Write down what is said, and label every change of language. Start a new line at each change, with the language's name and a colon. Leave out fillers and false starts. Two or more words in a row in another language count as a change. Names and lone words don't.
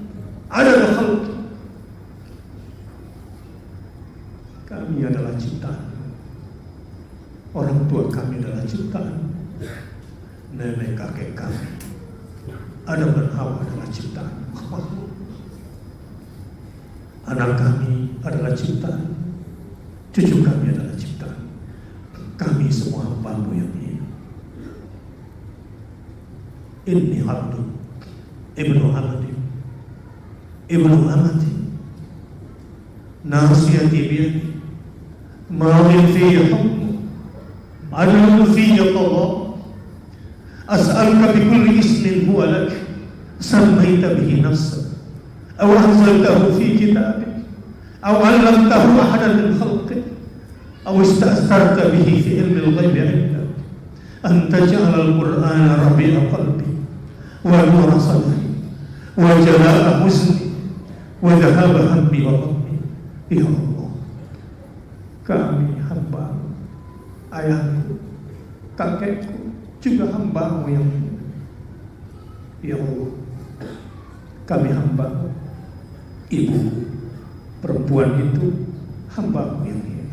Arabic: عدد خلقي,
Indonesian: kami adalah ciptaan, orang tua kami adalah ciptaan, nenek kakek kami, Adam dan Hawa adalah ciptaan, anak kami adalah ciptaan, cucu kami adalah ciptaan. Kami semua hamba-Mu yang hina.
Arabic: إني عبد ابن أمتي ابن أمتي, ناصيتي بيدك ماض في حكمك عدل في قضاؤك أسألك بكل اسم هو لك سميت به نفسك أو أنزلته في كتابك أو علمته أحدا من خلقك أو استأثرت به في علم الغيب عندك أن تجعل القرآن ربيع قلبي ونور صدري وجلاء حزني وذهاب همي وغمي.
Indonesian: Ya Allah, kami hamba, ayahku, kakekku juga hamba-Mu yang hina. Ya Allah, kami hamba, ibu perempuan itu hamba-Mu yang hina.